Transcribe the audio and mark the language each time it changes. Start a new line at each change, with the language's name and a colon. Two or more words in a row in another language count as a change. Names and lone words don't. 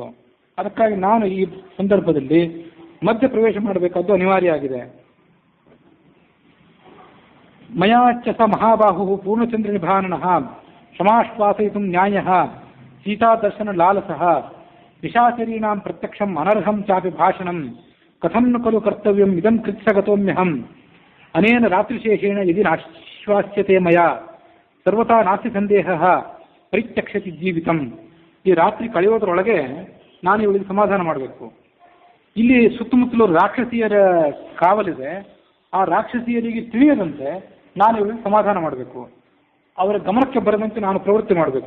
Kannada: ಅದಕ್ಕಾಗಿ ನಾನು ಈ ಸಂದರ್ಭದಲ್ಲಿ ಮಧ್ಯ ಪ್ರವೇಶ ಮಾಡಬೇಕಾದ್ದು ಅನಿವಾರ್ಯ ಆಗಿದೆ.
Sanskrit: ಮಯಾಚ ಸ ಮಹಾಬಾಹು ಪೂರ್ಣಚಂದ್ರ ನಿಭಾನನಃ ಕ್ಷಮಾಶ್ವಾಸಯಿತು ನ್ಯಾಯ ಸೀತಾದರ್ಶನ ಲಾಲಸಃ ನಿಶಾಚರೀಣಾಂ ಪ್ರತ್ಯಕ್ಷಂ ಅನರ್ಹಂ ಚಾಪಿ ಭಾಷಣಂ ಕಥಂ ನು ಖಲು ಕರ್ತವ್ಯಂ ಇದಂ ಕೃತ್ಸಗತೋಮ್ಯಹಂ ಅನೇನ ರಾತ್ರಿಶೇಷೇಣ ಯದಿ ನಾಶ್ವಾಸ್ಯತೆ ಮಯಾ ಸರ್ವತಾ ನಾಸ್ತಿ ಸಂದೇಹ ಪರಿತ್ಯಕ್ಷತಿ ಜೀವಿತಂ.
Kannada: ಈ ರಾತ್ರಿ ಕಳೆಯೋದ್ರೊಳಗೆ ನಾನು ಇವಳಿಗೆ ಸಮಾಧಾನ ಮಾಡಬೇಕು. ಇಲ್ಲಿ ಸುತ್ತಮುತ್ತಲು ರಾಕ್ಷಸಿಯರ ಕಾವಲಿದೆ. ಆ ರಾಕ್ಷಸಿಯರಿಗೆ ತಿಳಿಯದಂತೆ ನಾನು ಇವಳಿಗೆ ಸಮಾಧಾನ ಮಾಡಬೇಕು. ಅವರ ಗಮನಕ್ಕೆ ಬರದಂತೆ ನಾನು ಪ್ರವೃತ್ತಿ ಮಾಡಬೇಕು.